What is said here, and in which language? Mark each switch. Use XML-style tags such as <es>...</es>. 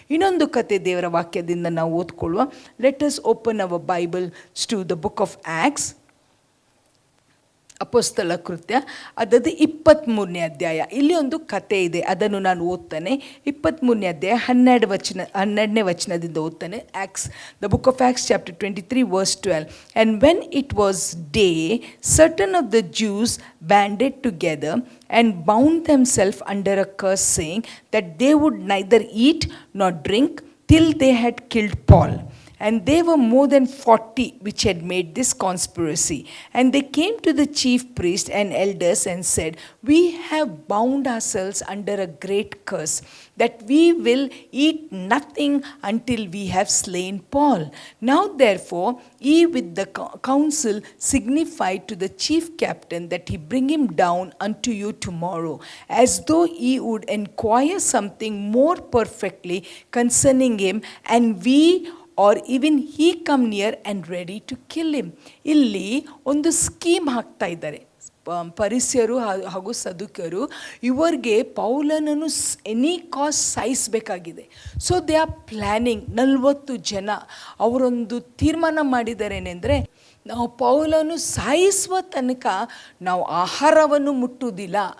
<kn>ಇನ್ನೊಂದು ಕತೆ ದೇವರ ವಾಕ್ಯದಿಂದ ನಾವು ಓದ್ಕೊಳ್ಳುವ.</kn> <en>let us open our Bibles to the book of Acts,</en> <kn>ಅಪೊಸ್ತಲ ಕೃತ್ಯ, ಅದದು 23ನೇ ಅಧ್ಯಾಯ. ಇಲ್ಲಿ ಒಂದು ಕತೆ ಇದೆ, ಅದನ್ನು ನಾನು ಓದ್ತಾನೆ. 23ನೇ ಅಧ್ಯಾಯ 12ನೇ ವಚನದಿಂದ ಓದ್ತಾನೆ.</kn> <en>Acts, the book of Acts chapter 23 verse 12. And when it was day, certain of the Jews banded together and bound themselves under a curse, saying that they would neither eat nor drink till they had killed Paul. And they were more than 40 which had made this conspiracy. And they came to the chief priests and elders and said, we have bound ourselves under a great curse, that we will eat nothing until we have slain Paul. Now therefore ye with the council signify to the chief captain that he bring him down unto you tomorrow, as though ye would inquire something more perfectly concerning him, and we or even he come near and ready to kill him.</en> <kn>ಇಲ್ಲಿ ಒಂದು scheme ಹಾಕ್ತಾ ಇದ್ದಾರೆ ಪರಿಸರು ಹಾಗೂ ಸದುಕರು. ಇವರಿಗೆ ಪೌಲನನ್ನು</kn> <en>any cost</en> <kn>ಸಾಯಿಸಬೇಕಾಗಿದೆ.</kn> <en>So they are planning.</en> <kn>40 ಜನ ಅವರೊಂದು ತೀರ್ಮಾನ ಮಾಡಿದ್ದಾರೆ. ಏನೆಂದರೆ, ನಾವು ಪೌಲನು ಸಾಯಿಸುವ ತನಕ ನಾವು ಆಹಾರವನ್ನು ಮುಟ್ಟುವುದಿಲ್ಲ.</kn>